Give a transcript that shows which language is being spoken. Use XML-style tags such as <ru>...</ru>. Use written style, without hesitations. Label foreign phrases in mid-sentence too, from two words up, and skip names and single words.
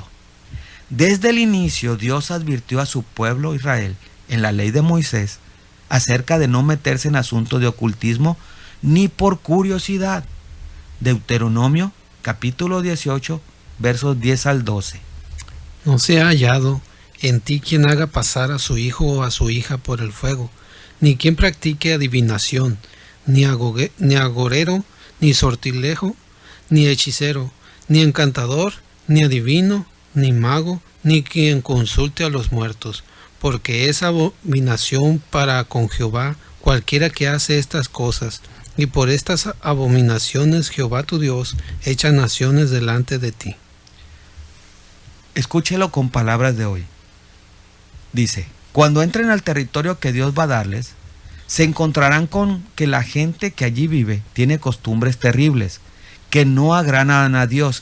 <es>Desde el inicio, Dios advirtió a su pueblo Israel en la ley de Moisés acerca de no meterse en asuntos de ocultismo ni por curiosidad. Deuteronomio capítulo 18 versos 10 al 12. No se ha hallado en ti quien haga pasar a su hijo o a su hija por el fuego, ni quien practique adivinación, ni agorero, ni sortilejo, ni hechicero, ni encantador, ni adivino, ni mago, ni quien consulte a los muertos, porque es abominación para con Jehová cualquiera que hace estas cosas, y por estas abominaciones Jehová tu Dios echa naciones delante de ti. Escúchelo con palabras de hoy. Dice, cuando entren al territorio que Dios va a darles, se encontrarán con que la gente que allí vive tiene costumbres terribles, que no agradan a Dios.</es>